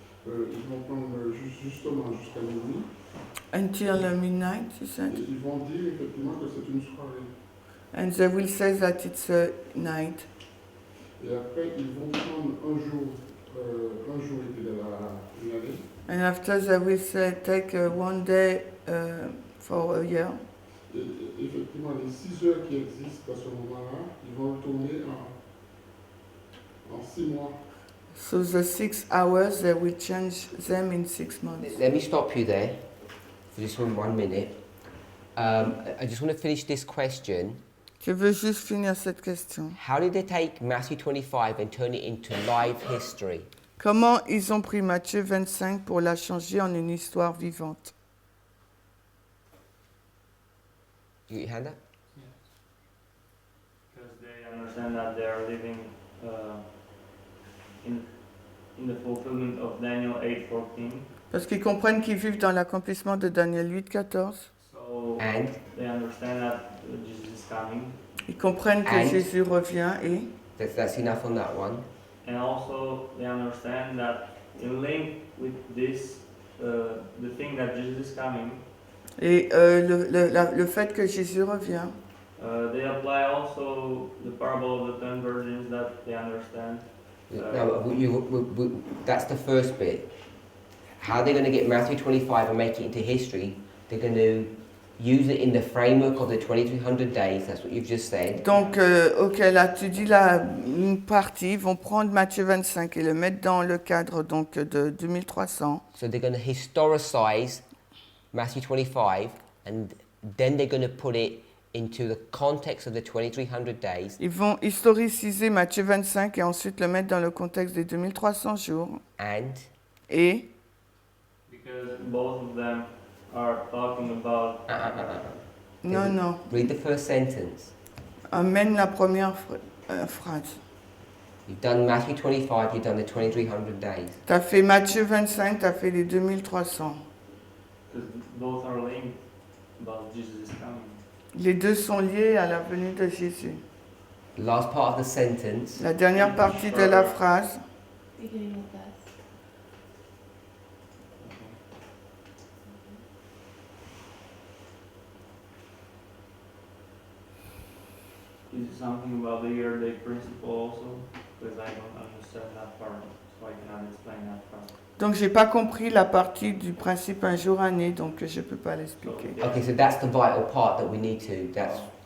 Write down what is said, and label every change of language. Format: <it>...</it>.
<fr>Ils vont prendre justement jusqu'à minuit.</fr> <en>until midnight, you</en> <fr>Et</fr> <en>said?</en> <fr>ils vont dire effectivement que c'est une soirée.</fr> <en>And they will say that it's a night.</en> <fr>Et après, ils vont prendre un jour était de une année.</fr> <en>And after they will say take one day for a year.</en> <fr>Et effectivement, les 6 heures qui existent à ce moment-là, ils vont le tourner en 6 mois.</fr> <en>So the 6 hours, they will change them in 6 months. Let me stop you there for just 1 minute. I just want to finish this question.</en> <fr>Je veux juste finir cette question.</fr> <en>How did they take Matthew 25 and turn it into live history?</en> <fr>Comment ils ont pris Matthieu 25 pour la changer en une histoire vivante?</fr> <en>You got your hand up? Because they understand that they are living in the fulfillment of Daniel 8:14.</en> <fr>Parce qu'ils comprennent qu'ils vivent dans l'accomplissement de Daniel 8:14.</fr> <en>So And they understand that Jesus is coming,</en> <fr>Ils comprennent que</fr> <en>And-</en> <fr>Jésus revient et</fr> <en>that's enough on that one. and also they understand that in link with this, the thing that Jesus is coming,</en> <fr>le fait que Jésus revient.</fr> <en>they apply also the parable of the 10 virgins that they understand. No, that's the first bit. How they're going to get Matthew 25 and make it into history, they're going to use it in the framework of the 2300 days, that's what you've just said.</en> <fr>Donc, ok, là, tu dis une partie, ils vont prendre Matthieu 25 et le mettre dans le cadre donc, de 2300.</fr> <en>So they're going to historicize Matthew 25 and then they're going to put it into the context of the 2300 days</en> <fr>Ils vont historiciser Matthieu 25 et ensuite le mettre dans le contexte des 2300 jours.</fr> <en>and</en> <fr>Et,</fr> <en>Because both of them are talking about</en> <fr>non,</fr> <en>read the first sentence.</en> <fr>amène la première phrase.</fr> <en>You've done Matthew 25, you've done the 2300 days.</en> <fr>Tu as fait Matthieu 25, tu as fait les 2300.</fr> <en>because both are linked about Jesus is coming.</en> <fr>Les deux sont liés à la venue de Jésus.</fr> <en>The last part of the sentence,</en> <fr>La dernière partie de la phrase,</fr> <en>Beginning with us. Is it something about the year-day principle also? Because I don't understand that part, so I cannot explain that part.</en> <fr>donc j'ai pas compris la partie du principe un jour année, donc je peux pas l'expliquer.</fr> <en>okay, so that's the vital part that we need to, that's,</en>